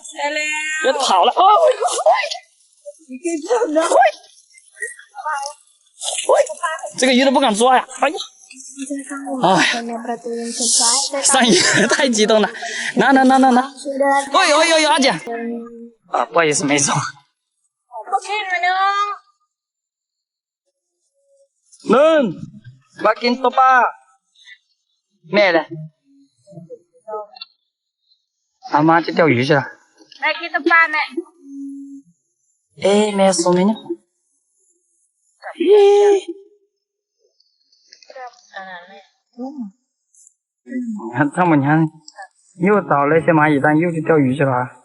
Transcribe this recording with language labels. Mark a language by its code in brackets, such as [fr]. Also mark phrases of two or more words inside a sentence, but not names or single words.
[zh] 别跑了！这个鱼都不敢抓呀！哎呀！上鱼太激动了！拿！哎呦，二姐！啊，不好意思，没抓。 [th] นึ่งมากินตัวปลาแม่เลย [zh] 阿妈去钓鱼去了。来给他爸呢。哎，没说明呢。你看他们，你看，又找那些蚂蚁蛋，又去钓鱼去了。